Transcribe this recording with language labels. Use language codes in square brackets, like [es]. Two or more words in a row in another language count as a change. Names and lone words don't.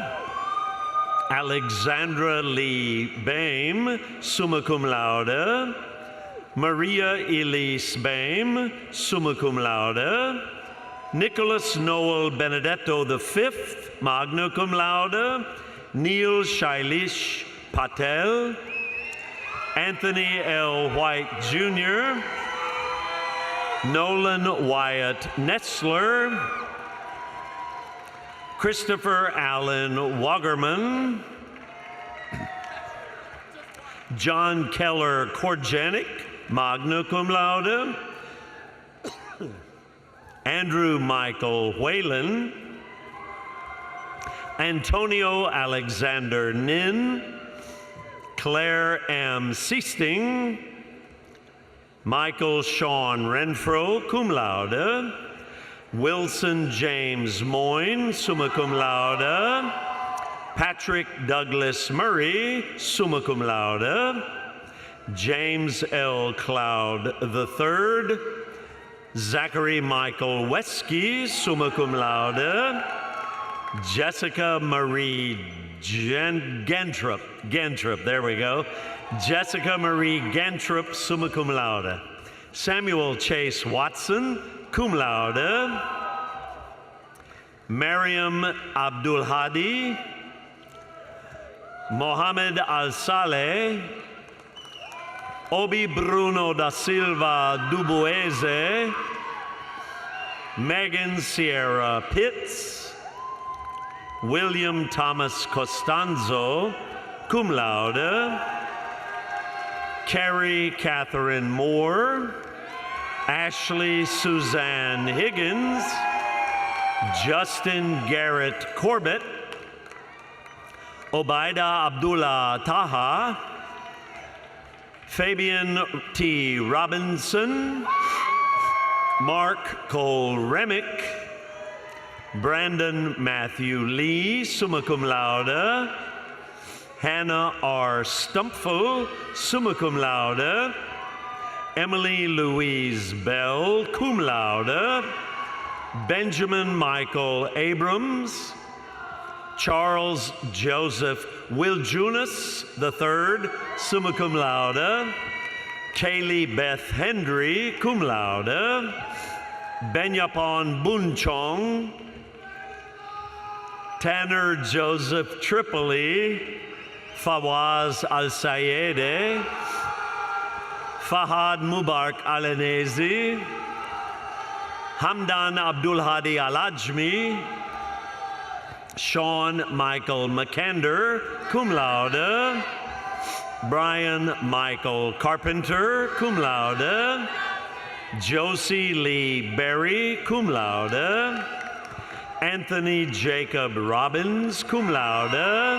[en] Alexandra Lee Boehm, [la] summa cum laude. [en] Maria Elise Boehm, [la] summa cum laude. [en] Nicholas Noel Benedetto V, [la] magna cum laude. [en] Neil Shailish Patel. Anthony L. White Jr. Nolan Wyatt Nestler. Christopher Allen Wagerman. John Keller Korjanik, [la] magna cum laude. [en] Andrew Michael Whalen. Antonio Alexander Nin. Claire M. Seasting. Michael Sean Renfro, [la] cum laude. [en] Wilson James Moyne, [la] summa cum laude. [en] Patrick Douglas Murray, [la] summa cum laude. [en] James L. Cloud III. Zachary Michael Wesky, [la] summa cum laude. [en] Jessica Marie Gentrup, there we go. Jessica Marie Gentrup, [la] summa cum laude. [en] Samuel Chase Watson, [la] cum laude. [en] Mariam Abdul Hadi. Mohamed Al-Saleh. Obi Bruno da Silva Dubueze. Megan Sierra Pitts. William Thomas Costanzo, [la] cum laude. [en] Carrie Catherine Moore. Ashley Suzanne Higgins. Justin Garrett Corbett. Obaida Abdullah Taha. Fabian T. Robinson. Mark Cole Remick. Brandon Matthew Lee, [la] summa cum laude. [en] Hannah R. Stumpfel, [la] summa cum laude. [en] Emily Louise Bell, [la] cum laude. [en] Benjamin Michael Abrams. Charles Joseph Wiljunas III, [la] summa cum laude. [en] Kaylee Beth Hendry, [la] cum laude. [en] Benyapon Bunchong. Tanner Joseph Tripoli. Fawaz Al-Sayede. Fahad Mubarak Alanezi. Hamdan Abdul Hadi Al-Ajmi. Sean Michael McKender, [la] cum laude. [en] Brian Michael Carpenter, [la] cum laude. [en] Josie Lee Berry, [la] cum laude. [en] Anthony Jacob Robbins, [la] cum laude.